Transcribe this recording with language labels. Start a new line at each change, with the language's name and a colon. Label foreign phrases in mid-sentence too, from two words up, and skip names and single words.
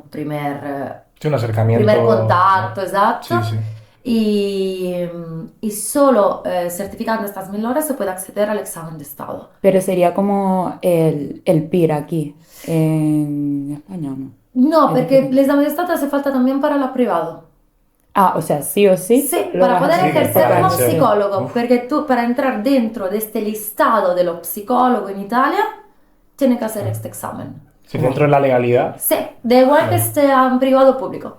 Spanish: Sí, un acercamiento. primer contacto, exacto. Sí, sí. Y solo certificando estas 1000 horas se puede acceder al examen de estado. Pero sería como el PIR aquí, en España, ¿no? No, Es porque diferente.
Italian: l'esame di Stato
Spanish: hace falta también para la privado. Ah, o sea, sí o sí Sí, lo para vas a poder Sí, hacer. que ejercer para como ejercer. psicólogo, Uf. porque tú para entrar dentro de este listado de los psicólogos en Italia, tienes que hacer este examen. Si dentro de la legalidad. Sí, da igual que esté en privado o público.